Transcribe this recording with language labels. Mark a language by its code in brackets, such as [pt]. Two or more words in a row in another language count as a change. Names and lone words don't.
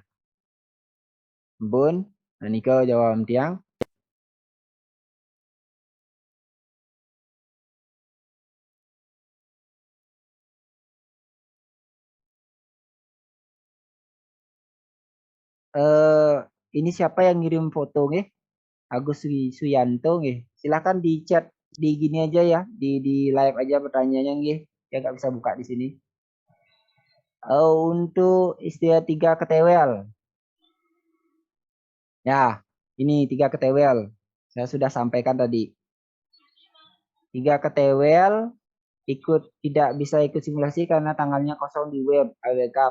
[id] Bun, nah niko jawab tiang. Ini siapa yang ngirim foto nggih? Agus Suyanto nggih. Silakan di chat di gini aja ya, di live aja pertanyaannya nggih. Ya nggak bisa buka di sini. Untuk istilah 3 ketewel. Ya, ini 3 ketewel. Saya sudah sampaikan tadi. 3 ketewel tidak bisa ikut simulasi karena tanggalnya kosong di web AWK.